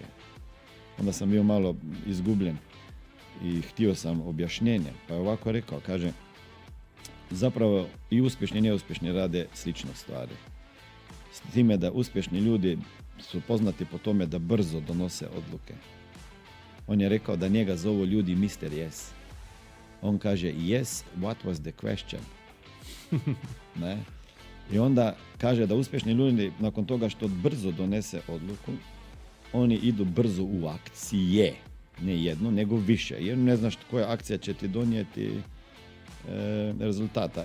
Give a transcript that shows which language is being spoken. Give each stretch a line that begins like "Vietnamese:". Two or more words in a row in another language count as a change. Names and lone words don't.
Croatian: Onda sam bio malo izgubljen i htio sam objašnjenje, pa je ovako rekao, kaže, zapravo i uspješni i neuspješni rade slične stvari. S time da uspješni ljudi su poznati po tome da brzo donose odluke. On je rekao da njega zovu ljudi Mr. Yes. On kaže,
English: yes, what was the question?
Croatian: Ne? I onda kaže da uspješni ljudi nakon toga što brzo donese odluku, oni idu brzo u akcije. Ne jedno, nego više. Jer ne znaš koja akcija će ti donijeti rezultata.